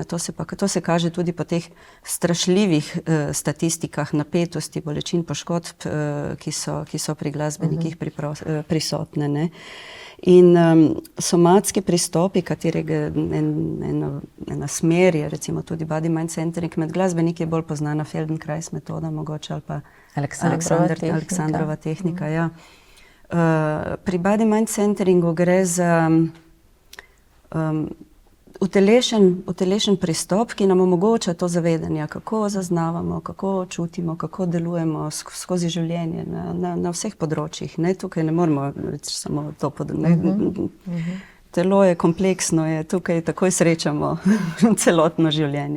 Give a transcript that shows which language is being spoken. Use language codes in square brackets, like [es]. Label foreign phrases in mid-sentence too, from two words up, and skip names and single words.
[sl] To se kaže tudi po teh strašljivih statistikah napetosti, bolečin, poškodb, ki so pri glasbenikih prisotne, ne. In somatski pristopi, katerega ena smer je recimo tudi [en] body mind centering, [sl] med glasbeniki je bolj poznana Feldenkrais metoda mogoče ali pa Aleksandrova tehnika. Ja. Pri [en] body mind centeringu [sl] gre za utelešen pristop, ki nam omogoča to zavedanje, kako zaznavamo, kako čutimo, kako delujemo skozi življenje na vseh področjih. Ne? Tukaj ne moramo reči samo to Telo je kompleksno, tukaj takoj srečamo celotno življenje.